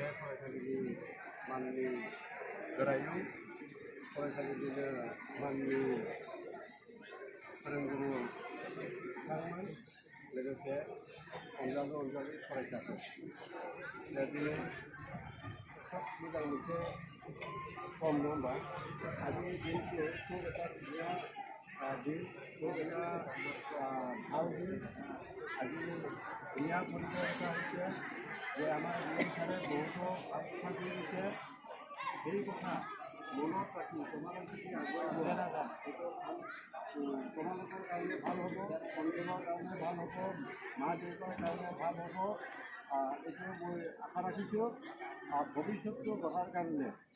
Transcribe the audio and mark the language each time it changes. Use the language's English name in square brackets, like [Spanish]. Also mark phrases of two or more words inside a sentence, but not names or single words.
[Bodo] फरायसालिनि माननि गोरायुं फरायसालिनिनो माननि फोरोंगुरु बिथांमोन लोगोसे अनजालु फरायसाफोर दा दिनै खोब मोजां मोनसे सम नङा होमबा आजिनि दिनखौ खुब [Assamese] এটা ধুনীয়া দিন খুব এটা ভাল দিন আজি ধুনীয়া পৰিৱেশ এটা হৈছে যে আমাৰ বিএম ছাৰে বহুতো আলোচনা কৰি দিছে সেই কথা মনত ৰাখি তোমালোক যদি আগুৱাই গৈ নাযায় সেইটো তোমালোকৰ কাৰণে ভাল হ'ব সন্তানৰ কাৰণে ভাল হ'ব মা দেউতাৰ কাৰণে ভাল হ'ব এইটো মই আশা ৰাখিছোঁ ভৱিষ্যতটো গঢ়াৰ কাৰণে